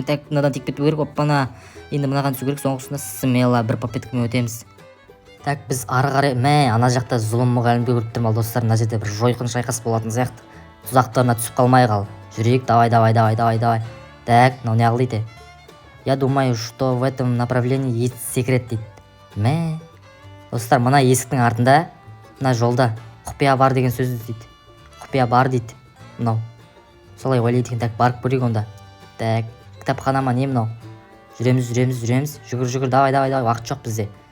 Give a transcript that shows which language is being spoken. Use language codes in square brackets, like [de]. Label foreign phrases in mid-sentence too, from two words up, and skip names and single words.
[kk] Так, мынадан тиіп кетпеу керек. Оппана. Енді мынаған түсу керек. Соңғысында смело бір попеткамен өтеміз. Так, біз ары қарай, ана жақта зұлым мұғалімді көріп тұрмын. Ал достар, мына жерде бір жойқын шайқас болатын сияқты. Тұзақтарына түсіп қалмай қал. Жүрейік, давай. Так, мынау не дейді? [ru] Я думаю, что в этом направлении есть секрет дейді. [kk] Достар, мына есіктің артында, мына жолда құпия бар деген сөзді дейді. Құпия бар дейді. Мынау. Солай ойлайды екен. Так, барып көрейік онда. Так, кітапхана ма не мынау? Жүреміз. Жүгір, давай. Уақыт жоқ бізде.